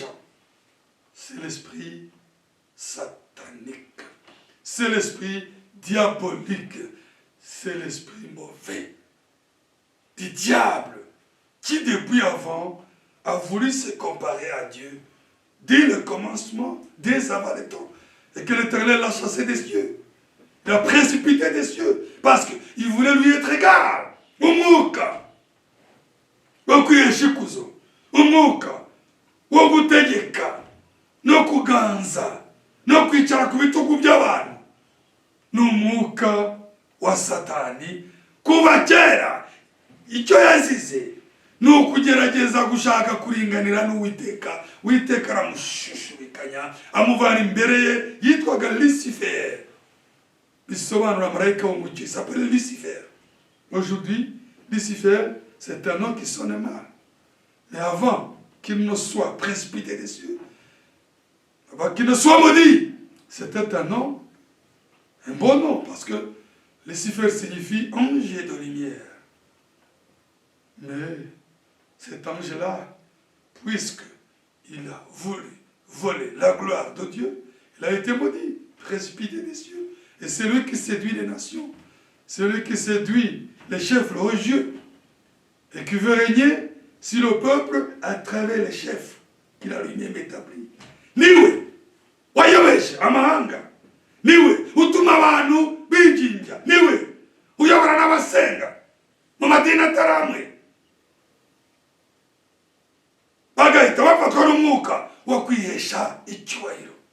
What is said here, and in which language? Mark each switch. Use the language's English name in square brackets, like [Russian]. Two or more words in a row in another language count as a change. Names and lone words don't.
[French] gens, c'est l'esprit satanique, c'est l'esprit diabolique, c'est l'esprit mauvais du diable qui depuis avant a voulu se comparer à Dieu dès le commencement, dès avant les temps, et que l'Éternel l'a chassé des cieux. Il a précipité des cieux parce qu'il voulait lui être égal. [Kinyarwanda] Umwuka wo kwiyeshikuzo, umwuka wo gutegeka no kuganza no kwicara ku bitugu by'abantu, ni umwuka wa Satani. Kuva kera icyo yazize ni ukugerageza gushaka kuringanira n'Uwiteka. Uwiteka aramushushubikanya amuvana imbere ye, yitwaga Lucifer, bisobanura marayika w'umucyo, [French] il s'appelle Lucifer. Aujourd'hui, Lucifer, c'est un nom qui sonne mal. Mais avant qu'il ne soit précipité des cieux, avant qu'il ne soit maudit, c'était un nom, un bon nom, parce que Lucifer signifie ange de lumière. Mais cet ange-là, puisqu'il a voulu voler la gloire de Dieu, il a été maudit, précipité des cieux. Et c'est lui qui séduit les nations. C'est lui qui séduit les chefs religieux et qui veut régner sur le peuple à travers les chefs qu'il a lui-même établis. [Kinyarwanda] Niwe, wayobeshe amahanga. Niwe, utuma abantu bijinja. Niwe, uyobora n'abasenga mu madini ataramwe. Bagahita bafatwa n'umwuka wo kwihesha icyubahiro.